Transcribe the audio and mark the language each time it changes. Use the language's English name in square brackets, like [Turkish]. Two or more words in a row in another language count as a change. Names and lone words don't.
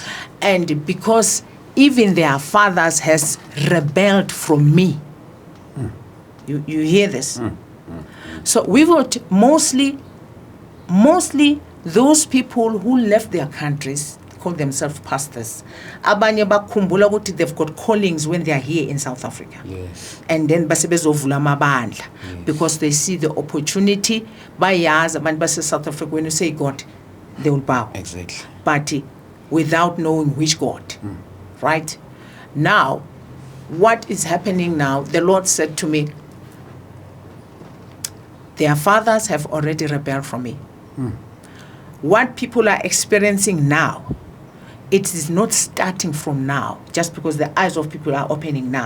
[English] And because even their fathers has rebelled from me. You hear this? So we've got mostly those people who left their countries, call themselves pastors. [North Ndebele] Abanye bakhumbula ukuthi [English] they've got callings when they are here in South Africa. Yes. And then [North Ndebele] basebezovula amabandla [English] because they see the opportunity. [North Ndebele] Bayazi abantu base South Africa, [English] when you say God, they will bow. Exactly. But without knowing which God. Right? Now, what is happening now, the Lord said to me, Their fathers have already rebelled from me. What people are experiencing now, it is not starting from now, just because the eyes of people are opening now.